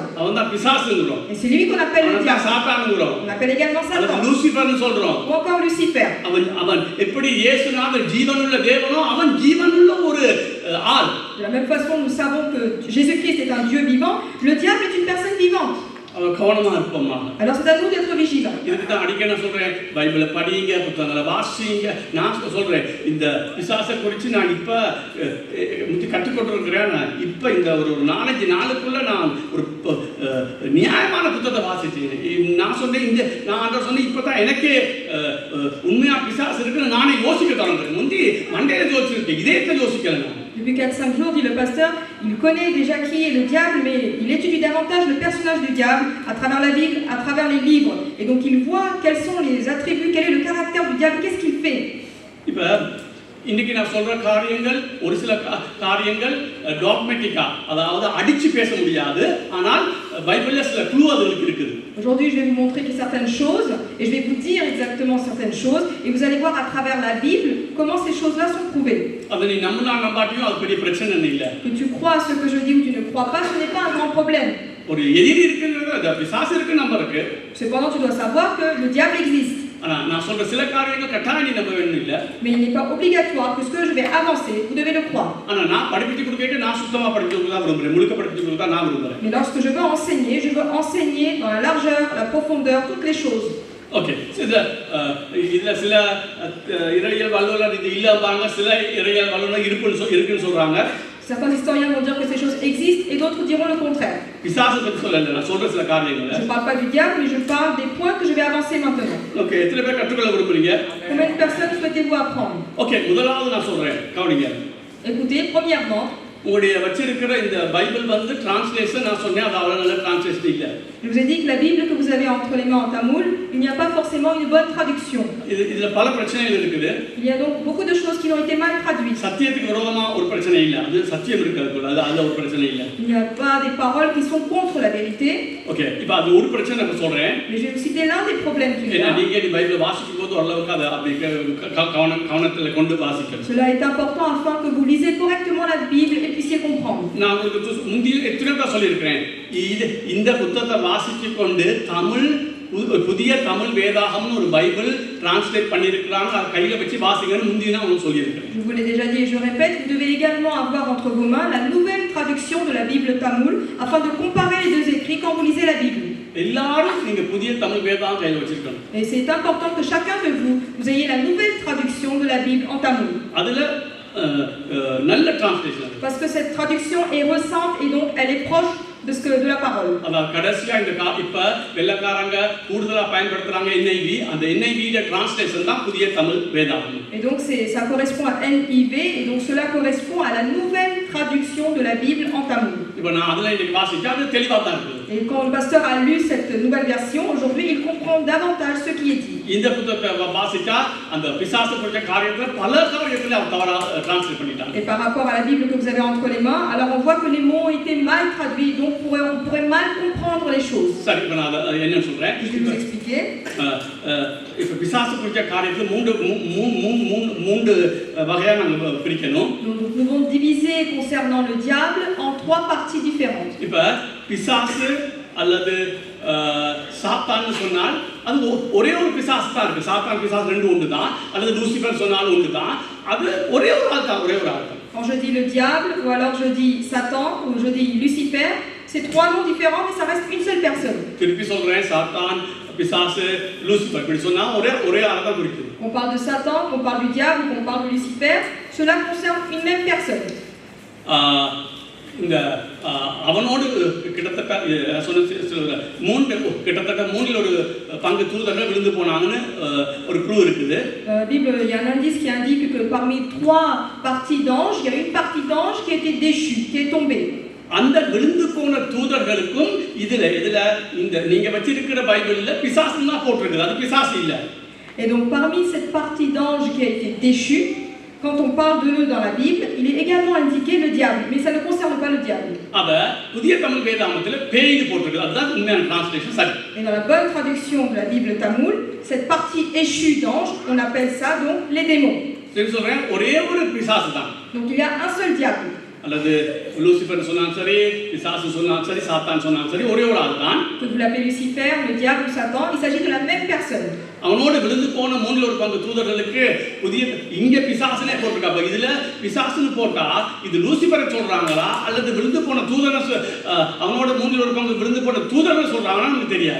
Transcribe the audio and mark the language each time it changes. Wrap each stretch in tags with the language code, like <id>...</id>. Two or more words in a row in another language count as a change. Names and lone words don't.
<fr>Et c'est lui qu'on appelle le diable. On appelle également Satan. Ou encore Lucifer. De la même façon, nous savons que Jésus-Christ est un Dieu vivant. Le diable est une personne vivante. Alors c'est à nous d'être vigilants.</fr> <ta>இதுக்கு தான் அடிக்கடி நான் சொல்றேன், பைபிளை படிங்க, புத்தகங்களை வாசிங்க. நான் சொல்றேன், இந்த பிசாசை குறித்து நான் இப்ப கற்றுக்கொண்டிருக்கிறேன். இப்ப இந்த ஒரு 4-5 நாளுக்குள்ள நான் ஒரு நியாயமான புத்தகத்தை வாசிச்சேன். நான் சொன்னேன், நான் ஆண்டவர் சொன்னேன், இப்பதான் எனக்கே உண்மையா பிசாசு இருக்குன்னு நானே யோசிக்க தொடங்குறேன். முந்தி மண்டையில யோசிச்சிருக்கேன், இதயத்தை யோசிக்கல.</ta> <fr>Depuis 4-5 jours, dit le pasteur, il connaît déjà qui est le diable, mais il étudie davantage le personnage du diable à travers la Bible, à travers les livres. Et donc il voit quels sont les attributs, quel est le caractère du diable, qu'est-ce qu'il fait.</fr> <ta>இன்னைக்கு நான் சொல்ற காரியங்கள் ஒரு சில காரியங்கள் டாக்மெட்டிக்கா, அதாவது அடிச்சு பேச முடியாது, ஆனால் பைபிள்ல சில க்ளூ அதுக்கு இருக்குது.</ta> <fr>Aujourd'hui, je vais vous montrer certaines choses et je vais vous dire exactement certaines choses et vous allez voir à travers la Bible comment ces choses-là sont prouvées.</fr> <ta>அது நீ நம்பினா நம்பாட்டியும் அது பெரிய பிரச்சனை இல்ல.</ta> <fr>Que tu crois à ce que je dis ou tu ne crois pas, ce n'est pas un grand problème.</fr> <ta>ஒரு எதிரி இருக்குங்கிறது பிசாசு இருக்கு நம்பருக்கு.</ta> <fr>Cependant, tu dois savoir que le diable existe.</fr> <ta>நான் சொல்ற சில காரியங்கள் கட்டாயம் நீ நம்ப வேண்டியது இல்ல.</ta> <fr>Mais il n'est pas obligatoire que ce que je vais avancer, vous devez le croire.</fr> <ta>ஆனா நான் படிப்பிச்சு கொடுக்கேட்டு நான் சுத்தமா படிச்சு கொடுத்தா விரும்புறேன். முழுக்க படிச்சு கொடுத்தா நான் விரும்புறேன்.</ta> <fr>Mais lorsque je veux enseigner dans la largeur, la profondeur, toutes les choses.</fr> <ta>ஓகே, இதுல சில இறையியல் வல்லுநர் இது இல்லம்பாங்க, சில இறையியல் வல்லுநர் இருக்குன்னு சொல்றாங்க.</ta> <fr>Certains historiens vont dire que ces choses existent et d'autres diront le contraire. Je ne parle pas du diable, mais je parle des points que je vais avancer maintenant. Combien de personnes souhaitez-vous apprendre? Écoutez, premièrement,</fr> <ta>உங்களுடைய வச்சிருக்கிற இந்த பைபிள் வந்து டிரான்ஸ்லேஷன் நான் சொன்னேன், அது அவ்வளவு நல்ல டிரான்ஸ்லேஷன் இல்ல.</ta> <fr>Je vous ai dit que la Bible que vous avez entre les mains en tamoul, il n'y a pas forcément une bonne traduction.</fr> <ta>இதுல பல பிரச்சனைகள் இருக்குது.</ta> <fr>Il y a donc beaucoup de choses qui ont été mal traduites.</fr> <ta>சத்தியத்துக்கு விரோதமா ஒரு பிரச்சனை இல்ல. அது சத்தியம் இருக்குது, அது ஒரு பிரச்சனை இல்ல.</ta> <fr>Il n'y a pas des paroles qui sont contre la vérité.</fr> <ta>ஓகே, இப்போ அது ஒரு பிரச்சனை நான் சொல்றேன்.</ta> <fr>Mais je vais vous citer l'un des problèmes qu'il y a.</fr> <ta>நீங்க இந்த பைபிளை வாசிக்கும்போது ஓரளவுக்கு அதை அப்படி கவனத்துல கொண்டு வாசிக்கணும்.</ta> <fr>Cela est important afin que vous lisez correctement la Bible et puissiez comprendre.</fr> <ta>நான் உங்களுக்கு முந்தைய எத்தனை தடவை சொல்லியிருக்கிறேன், இந்த புத்தகத்தை வாசிச்சு கொண்டு தமிழ் புதிய தமிழ் வேதாகம்னு ஒரு பைபிள் டிரான்ஸ்லேட் பண்ணியிருக்கிறாங்க, அதை கையில் வச்சு வாசிங்கன்னு முந்தி நான் உங்களுக்கு சொல்லியிருக்கிறேன்.</ta> <fr>Je vous l'ai déjà dit et je répète, vous devez également avoir entre vos mains la nouvelle traduction de la Bible tamoul afin de comparer les deux écrits quand vous lisez la Bible.</fr> <ta>எல்லாரும் நீங்க புதிய தமிழ் வேதாகம் கையில் வச்சிருக்கணும்.</ta> <fr>Et c'est important que chacun de vous, vous ayez la nouvelle traduction de la Bible en tamoul.</fr> <ta>அதுல நல்ல டிரான்ஸ்லேஷன்.</ta> <fr>Parce que cette traduction est récente et donc elle est proche de la parole.</fr> <ta>அதான் கடைசியா இந்த இப்ப வெள்ளக்காரங்க கூடுதலா பயன்படுத்துறாங்க NIV, அந்த NIV ல டிரான்ஸ்லேஷன் தான் புதிய தமிழ் வேதாகம்.</ta> <fr>Et donc ça correspond à NIV et donc cela correspond à la nouvelle traduction de la Bible en tamoul.</fr> <ta>இப்போ நான் அதுல இன்னைக்கு வாசிச்சா அது தெளிவா தான் இருக்கு.</ta> <fr>Et quand le pasteur a lu cette nouvelle version, aujourd'hui il comprend davantage ce qui est dit.</fr> <ta>இந்த புத்தகத்தை வாசிச்சா அந்த பிசாசு குறித்த காரியத்துல பல காரியத்துல அவர் தவறா டிரான்ஸ்லேட் பண்ணிட்டாங்க.</ta> <fr>Et par rapport à la Bible que vous avez entre les mains, alors on voit que les mots ont été mal traduits, donc on pourrait mal comprendre les choses.</fr> <ta>சரி, இப்போ நான் என்ன சொல்றேன்?</ta> <fr>Je vais vous expliquer.</fr> <ta>இப்போ பிசாசு குறித்த காரியத்துல மூன்று வகையா நாங்க பிரிக்கணும்.</ta> <fr>Donc nous devons diviser concernant le diable en 3 parties différentes.</fr> <ta>இப்போ பிசாசு அல்லது சாத்தான்னு சொன்னால் அது ஒரே ஒரு பிசாசு தான் இருக்கு. சாத்தான் பிசாசு ரெண்டு ஒன்று தான், அல்லது லூசிஃபர் சொன்னாலும் ஒன்று தான். அது ஒரே ஒரு ஆள் தான், ஒரே ஒரு ஆள் தான்.</ta> <fr>Quand je dis le diable, ou alors je dis Satan, ou je dis Lucifer, c'est 3 noms différents, mais ça reste une seule personne.</fr> <ta>திருப்பி சொல்றேன், சாத்தான், பிசாசு, லூசிஃபர் இப்படி சொன்னா ஒரே ஆள் தான் குறிக்குது.</ta> <fr>On parle de Satan, on parle du diable, on parle de Lucifer, cela concerne une même personne.</fr> <ta>இந்த அவனோடு கிட்டத்தட்ட மூணில் ஒரு பங்கு தூதர்கள் விழுந்து போனாங்கன்னு ஒரு க்ளூ இருக்குது.</ta> <fr>Bible, il y a un indice qui indique que parmi 3 parties d'anges, il y a une partie d'ange qui a été déchue, qui est tombée.</fr> <ta>அந்த விழுந்து போன தூதர்களுக்கும் இதுல இந்த நீங்க வச்சிருக்கிற பைபிள்ல பிசாசுன்னு தான் போட்டிருக்குது, அது பிசாசு இல்ல.</ta> <fr>Et donc parmi cette partie d'ange qui a été déchue, quand on parle d'eux dans la Bible, il est également indiqué le diable, mais ça ne concerne pas le diable.</fr> <ta>அத புதிய தமிழ் வேதாகமத்துல பேய்னு போட்டிருக்குது, அதுதான் உண்மையான டிரான்ஸ்லேஷன். சரி.</ta> <fr>Et dans la bonne traduction de la Bible tamoul, cette partie échue d'ange, on appelle ça donc les démons.</fr> <ta>சரி, சொல்றேன், ஒரே ஒரு பிசாசு தான்.</ta> <fr>Donc il y a un seul diable.</fr> <ta>அல்லது லூசிஃபர் சொன்னாலும் சரி, பிசாசு சொன்னாலும் சரி, சாத்தான் சொன்னாலும் சரி, ஒரே ஒரு ஆள் தான்.</ta> <fr>Que vous l'appelez Lucifer, le diable ou Satan, il s'agit de la même personne.</fr> <ta>அவனோடு விழுந்து போன மூணில் ஒரு பங்கு தூதர்களுக்கு புதிய இங்க பிசாசுனே போட்டிருக்காப்ப, இதுல பிசாசுன்னு போட்டா இது லூசிஃபரை சொல்றாங்களா அல்லது விழுந்து போன தூதனை அவனோட மூணில் ஒரு பங்கு விழுந்து போன தூதர்கள் சொல்றாங்கன்னா நமக்கு தெரியாது.</ta>